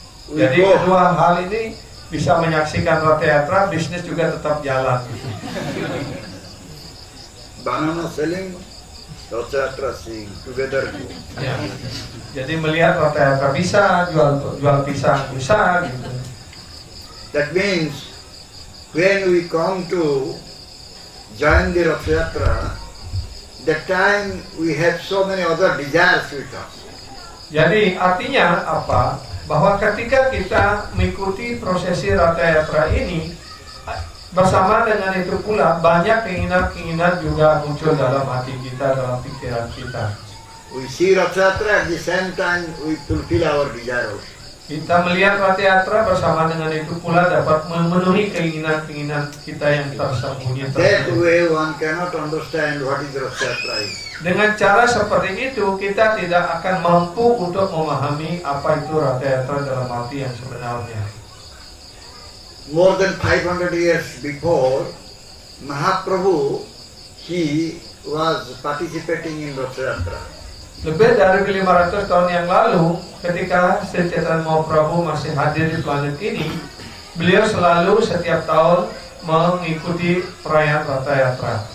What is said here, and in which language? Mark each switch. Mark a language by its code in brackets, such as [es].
[id] Jadi kedua hal ini bisa menyaksikan Ratha Yatra, bisnis juga tetap jalan. [en] Banana selling, Ratha Yatra seeing together. [id] Ya. Jadi melihat Ratha Yatra bisa, jual pisang bisa gitu. [en] That means when we come to join the Ratha Yatra, that time we have so many other desires with us. [id] Jadi artinya apa? Bahwa ketika kita mengikuti prosesi Ratha Yatra ini, bersama dengan itu pula banyak keinginan-keinginan juga muncul dalam hati kita, dalam pikiran kita. [en] We see Ratha Yatra, at the same time we fulfill our desires. [id] Kita melihat Ratha Yatra bersama dengan itu pula dapat memenuhi keinginan-keinginan kita yang tersembunyi. [en] That way one cannot understand what is Ratha Yatra is. [id] Dengan cara seperti itu kita tidak akan mampu untuk memahami apa itu Ratha Yatra dalam arti yang sebenarnya. [en] More than 500 years before, Mahaprabhu, he was participating in Ratha Yatra. [id] Lebih dari 500 tahun yang lalu, ketika Sri Chaitanya Mahaprabhu masih hadir di planet ini, beliau selalu setiap tahun mengikuti perayaan Ratha Yatra.